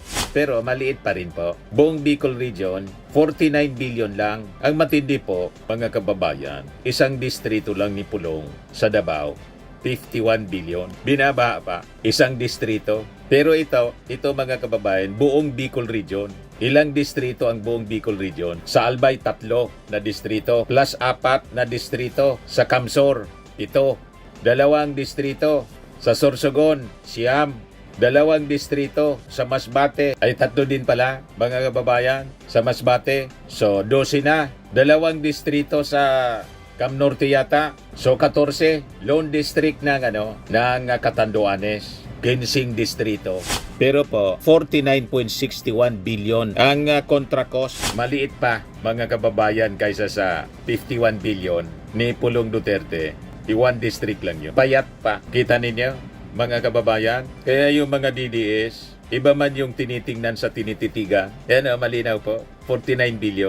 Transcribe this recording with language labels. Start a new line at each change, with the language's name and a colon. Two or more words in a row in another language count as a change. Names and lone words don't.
Filipino: Pero maliit pa rin po. Buong Bicol Region, 49 billion lang. Ang matindi po, mga kababayan, isang distrito lang ni Pulong sa Davao, 51 billion. Binaba pa, isang distrito. Pero ito mga kababayan, buong Bicol Region. Ilang distrito ang buong Bicol Region? Sa Albay, 3 na distrito. Plus 4 na distrito. Sa Camsor, 7. 2 distrito. Sa Sorsogon, 9. 2 distrito. Sa Masbate, ay 3 din pala, mga kababayan. Sa Masbate, so 12 na. 2 distrito sa Cam Norte yata. So 14, Lone District ng Catanduanes. 15 distrito. Pero po, 49.61 billion ang contract cost. Maliit pa, mga kababayan, kaysa sa 51 billion ni Pulong Duterte.
English: One district
Filipino: lang yun. Payat pa. Kita ninyo, mga kababayan? Kaya yung mga DDS, iba man yung tinitingnan sa tinititiga. Yan malinaw po. 49 billion.